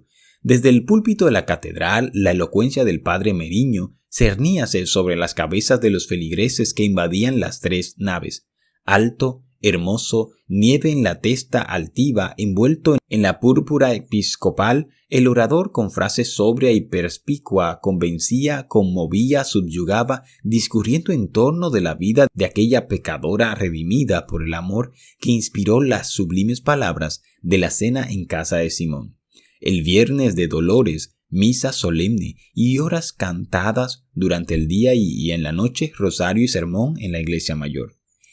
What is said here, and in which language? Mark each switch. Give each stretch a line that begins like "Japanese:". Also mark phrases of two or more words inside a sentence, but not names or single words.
Spanish: Desde el púlpito de la catedral, la elocuencia del padre Meriño cerníase sobre las cabezas de los feligreses que invadían las 3 naves. Alto, hermoso, nieve en la testa altiva, envuelto en la púrpura episcopal, el orador con frase sobria y perspicua convencía, conmovía, subyugaba, discurriendo en torno de la vida de aquella pecadora redimida por el amor que inspiró las sublimes palabras de la cena en casa de Simón. El viernes de Dolores, misa solemne y horas cantadas durante el día y en la noche, rosario y sermón en la iglesia mayor.